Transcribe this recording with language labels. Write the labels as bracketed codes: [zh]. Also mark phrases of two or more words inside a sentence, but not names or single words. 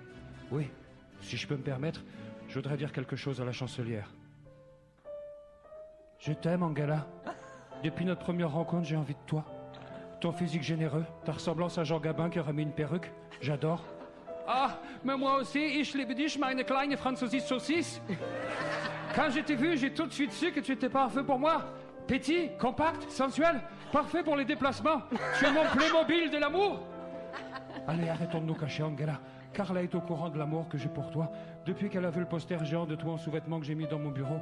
[fr] Oui, si je peux me permettre, je voudrais dire quelque chose à la chancelière. Je t'aime, Angela. Depuis notre première rencontre, j'ai envie de toi. Ton physique généreux, ta ressemblance à Jean Gabin qui aurait mis une perruque, j'adore. Ah, mais moi aussi, [de] ich liebe dich, meine kleine Französische Saucisse. [fr] Quand je t'ai vu, j'ai tout de suite su que tu étais parfait pour moi. Petit, compact, sensuel, parfait pour les déplacements. Tu es mon Playmobil de l'amour. Allez, arrêtons de nous cacher, Angela. Carla est au courant de l'amour que j'ai pour toi depuis qu'elle a vu le poster géant de toi en sous-vêtements que j'ai mis dans mon bureau.